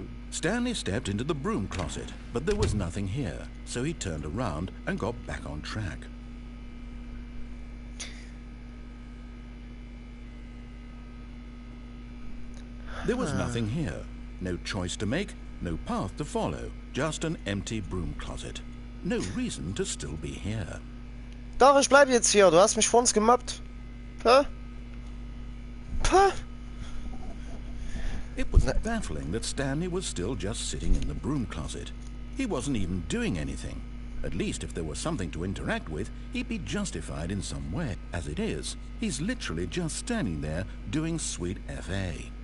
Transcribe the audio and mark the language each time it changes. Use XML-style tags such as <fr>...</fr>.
<en>Stanley stepped into the broom closet, but there was nothing here, so he turned around and got back on track. There was nothing here. No choice to make, no path to follow, just an empty broom closet. No reason to still be here.</en> <de>Doch, ich bleib jetzt hier. Du hast mich vor uns gemobbt. Hä? Hä?</de> <en>It was baffling that Stanley was still just sitting in the broom closet. He wasn't even doing anything. At least if there was something to interact with, he'd be justified in some way. As it is, he's literally just standing there doing sweet FA.</en>